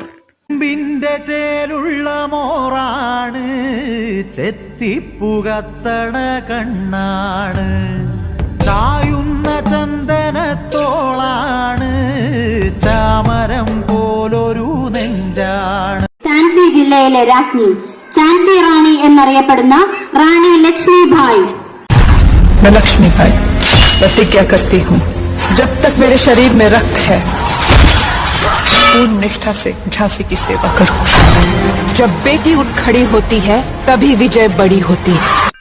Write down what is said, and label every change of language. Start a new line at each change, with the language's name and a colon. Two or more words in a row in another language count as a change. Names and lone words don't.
Malayalam: ചേലുള്ള മോറാണ് ചെത്തിപ്പുകത്തണ കണ്ണാണ് ചായുന്ന ചന്ദനത്തോളാണ് ചാമരം പോലൊരു നെഞ്ചാണ്. ഝാൻസി ജില്ലയിലെ രാജ്ഞി ഝാൻസി റാണി എന്നറിയപ്പെടുന്ന റാണി ലക്ഷ്മിഭായ്.
Hindi: मैं लक्ष्मी भाई प्रतिज्ञा करती हूँ जब तक मेरे शरीर में रक्त है पूर्ण निष्ठा से झांसी की सेवा करूँ. जब बेटी उठ खड़ी होती है तभी विजय बड़ी होती है.